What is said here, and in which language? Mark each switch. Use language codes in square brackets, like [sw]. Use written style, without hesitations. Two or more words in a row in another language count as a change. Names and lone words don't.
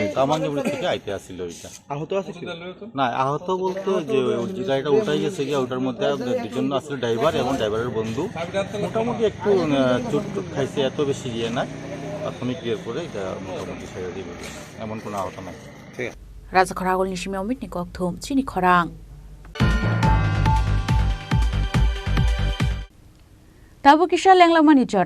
[bn] থেকে আইতে আসছিল ওইটা আহত আছে না আহত বলতে যে গাড়িটা উল্টাই গেছে গিয়ে ওটার মধ্যে দুজন আসলে ড্রাইভার এবং ড্রাইভারের বন্ধু মোটামুটি একটু চোট খাইছে এত বেশি গিয়ে না প্রাথমিক ক্লিয়ার করে এটা মোটামুটি ছেড়ে দিবে এমন কোনো আহত নাই [trp] রাজা খরাগল নিশিমে অমিত নিকক থুম চিনি খরাং Tabu kisha lenglamani jora.